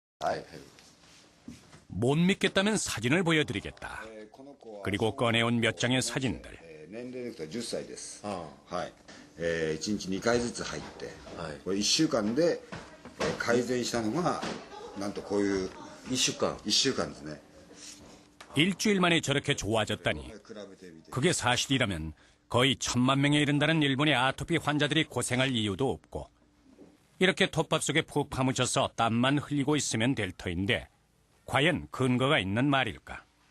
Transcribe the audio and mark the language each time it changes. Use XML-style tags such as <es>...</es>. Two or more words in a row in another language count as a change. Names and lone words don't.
<ko>못 믿겠다면 사진을 보여드리겠다. 그리고 꺼내온 몇 장의 사진들.</ko> <ja>年齢でいくと10歳です。はい。1日2回ずつ入って、これ1週間で改善したのがなんとこういう1週間ですね。</ja> <ko>일주일 만에 저렇게 좋아졌다니. 그게 사실이라면 거의 1000만 명에 이른다는 일본의 아토피 환자들이 고생할 이유도 없고 이렇게 톱밥 속에 푹 파묻혀서 땀만 흘리고 있으면 될 터인데 과연 근거가 있는 말일까?</ko>